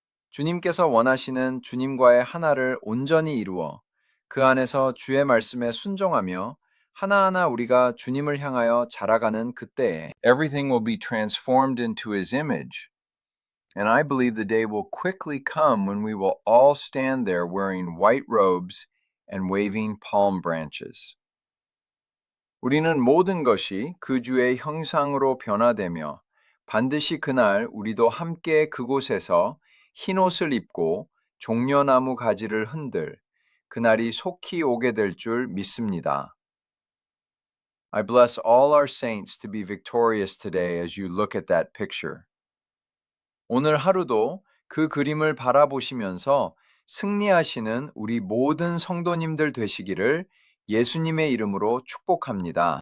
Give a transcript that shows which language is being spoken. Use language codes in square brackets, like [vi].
[ko] 주님께서 원하시는 주님과의 하나를 온전히 이루어 그 안에서 주의 말씀에 순종하며 하나하나 우리가 주님을 향하여 자라가는 그때에 [en] everything will be transformed into His image. And I believe the day will quickly come when we will all stand there wearing white robes and waving palm branches. [ko] 우리는 모든 것이 그 주의 형상으로 변화되며 반드시 그날 우리도 함께 그곳에서 흰 옷을 입고 종려나무 가지를 흔들 그날이 속히 오게 될 줄 믿습니다. [en] I bless all our saints to be victorious today as you look at that picture. [ko] 오늘 하루도 그 그림을 바라보시면서 승리하시는 우리 모든 성도님들 되시기를 예수님의 이름으로 축복합니다.